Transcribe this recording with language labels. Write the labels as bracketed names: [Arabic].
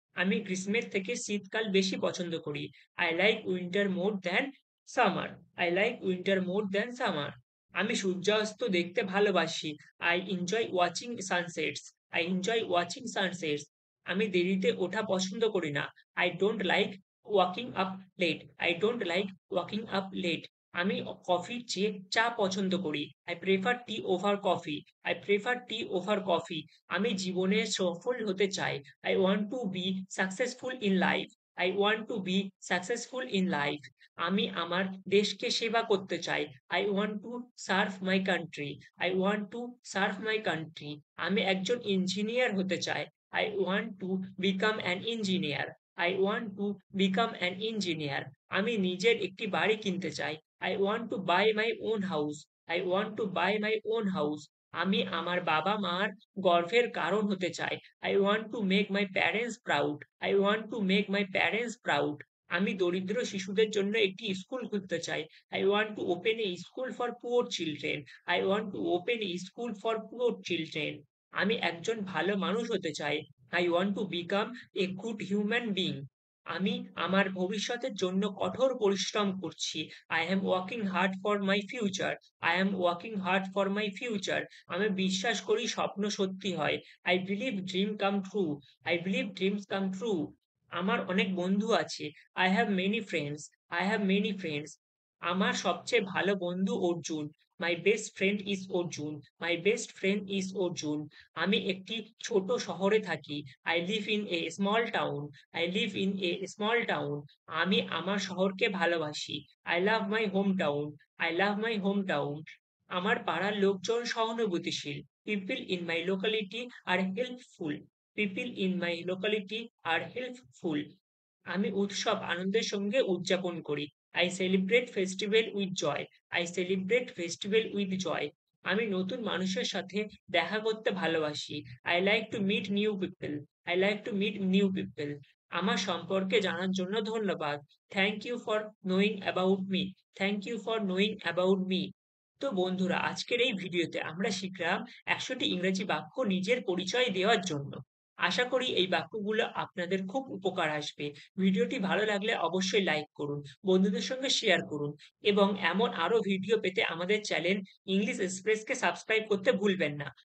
[Bangla] আমি গ্রীষ্মের থেকে শীতকাল বেশি পছন্দ করি। [English] I like winter more than summer. I like winter more than summer. [Bangla] আমি সূর্যাস্ত দেখতে ভালোবাসি। [English] I enjoy watching sunsets. I enjoy watching sunsets. [Bangla] আমি দেরিতে ওঠা পছন্দ করি না। [English] I don't like waking up late. I don't like waking up late. [Bangla] আমি কফির চেয়ে চা পছন্দ করি। [English] I prefer tea over coffee. I prefer tea over coffee. [Bangla] আমি জীবনে সফল হতে চাই। [English] I want to be successful in life. I want to be successful in life. [Bangla] আমি আমার দেশকে সেবা করতে চাই। [English] I want to serve my country. I want to serve my country. [Bangla] আমি একজন ইঞ্জিনিয়ার হতে চাই। [English] I want to become an engineer. I want to become an engineer. [Bangla] আমি নিজের একটি বাড়ি কিনতে চাই। [English] I want to buy my own house. I want to buy my own house. [Bangla] আমি আমার বাবা-মার গর্বের কারণ হতে চাই। [English] I want to make my parents proud. I want to make my parents proud. [Bangla] আমি দরিদ্র শিশুদের জন্য একটি স্কুল খুলতে চাই। [English] I want to open a school for poor children. I want to open a school for poor children. [Bangla] আমি একজন ভালো মানুষ হতে চাই। [English] I want to become a good human being. [Bangla] আমি আমার ভবিষ্যতের জন্য কঠোর পরিশ্রম করছি। [English] I am working hard for my future. I am working hard for my future. [Bangla] আমি বিশ্বাস করি স্বপ্ন সত্যি হয়। [English] I believe dream come true. I believe dreams come true. [Bangla] আমার অনেক বন্ধু আছে। [English] I have many friends. I have many friends. [Bangla] আমার সবচেয়ে ভালো বন্ধু Arjun. [English] My best friend is Arjun. My best friend is Arjun. [Bangla] আমি একটি ছোট শহরে থাকি। [English] I live in a small town. I live in a small town. [Bangla] আমি আমার শহরকে ভালোবাসি। [English] I love my hometown. I love my hometown. [Bangla] আমার পাড়ার লোকজন সহানুভূতিশীল। [English] People in my locality are helpful. People in my locality are helpful. [Bangla] আমি উৎসব আনন্দের সঙ্গে উদযাপন করি। [English] I celebrate festival with joy. I celebrate festival with joy. [Bangla] আমি নতুন মানুষের সাথে দেখা করতে ভালোবাসি। [English] I like to meet new people. I like to meet new people. [Bangla] আমার সম্পর্কে জানার জন্য ধন্যবাদ। [English] Thank you for knowing about me. Thank you for knowing about me. [Bangla] তো বন্ধুরা আজকের এই ভিডিওতে আমরা শিখলাম ১০০টি ইংরেজি বাক্য নিজের পরিচয় দেওয়ার জন্য। আশা করি এই বাক্যগুলো আপনাদের খুব উপকার আসবে। ভিডিওটি ভালো লাগলে অবশ্যই লাইক করুন, বন্ধুদের সঙ্গে শেয়ার করুন এবং এমন আরো ভিডিও পেতে আমাদের চ্যানেল ইংলিশ এক্সপ্রেসকে সাবস্ক্রাইব করতে ভুলবেন না।